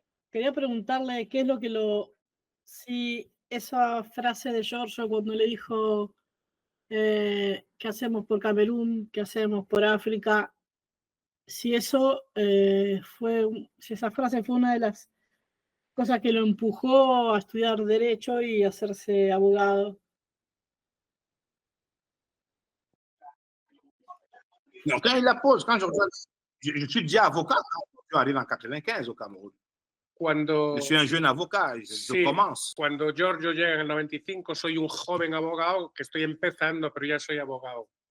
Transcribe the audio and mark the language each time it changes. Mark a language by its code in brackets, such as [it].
[es] Quería preguntarle qué es lo que si esa frase de Giorgio cuando le dijo ¿qué hacemos por Camerún? ¿Qué hacemos por África? Si eso si esa frase fue una de las cosas que lo empujó a estudiar Derecho y hacerse abogado. [fr] Donc, quand il la pose, quand je suis déjà avocat quand je arrive en 95 au Cameroun. [es] Cuando, [fr] je suis un jeune avocat, je commence. [es] Cuando Giorgio llega en el 95, soy un joven abogado que estoy empezando, pero ya soy abogado.